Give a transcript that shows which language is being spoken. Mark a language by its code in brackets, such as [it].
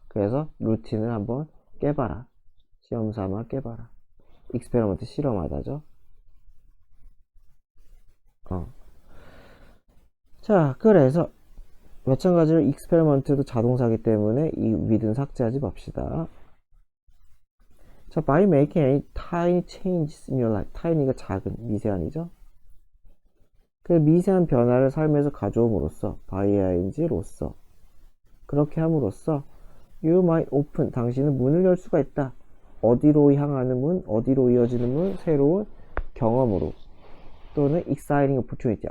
[ko] 그래서 루틴을 한번 깨봐라. 시험 삼아 깨봐라. 익스페리먼트 실험하다죠. 자, 그래서 마찬가지로 익스페리먼트도 자동사기 때문에 이 with는 삭제하지 맙시다. [en] 자, by making any tiny changes in your life. [ko] tiny가 작은, 미세한이죠. 그 미세한 변화를 삶에서 가져옴으로써 by ing로써 그렇게 함으로써 [en] you might open. [ko] 당신은 문을 열 수가 있다. 어디로 향하는 문, 어디로 이어지는 문, 새로운 경험으로 또는 [en] exciting opportunity.